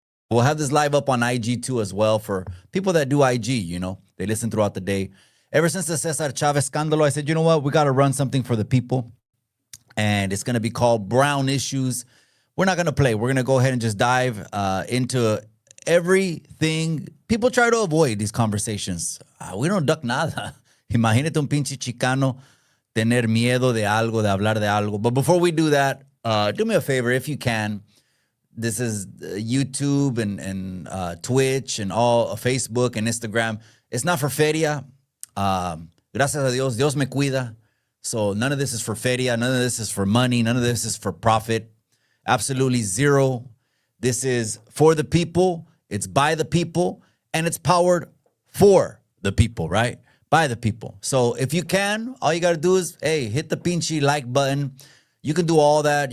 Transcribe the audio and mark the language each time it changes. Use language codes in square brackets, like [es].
[en] We'll have this live up on IG too as well for people that do IG, you know. They listen throughout the day. Ever since the Cesar Chavez [es] scandalo, [en] I said, you know what? We got to run something for the people. And it's going to be called Brown Issues. We're not going to play. We're going to go ahead and just dive into everything. People try to avoid these conversations. We don't duck [es] nada. Imagínate un pinche chicano tener miedo de algo, de hablar de algo. [en] But before we do that, do me a favor if you can. This is YouTube and Twitch and all Facebook and Instagram. It's not for [es] feria. Gracias a Dios, Dios me cuida. [en] So none of this is for [es] feria. [en] None of this is for money. None of this is for profit. Absolutely zero. This is for the people. It's by the people. And it's powered for the people, right? By the people. So if you can, all you got to do is, hey, hit the [es] pinchy [en] like button. You can do all that.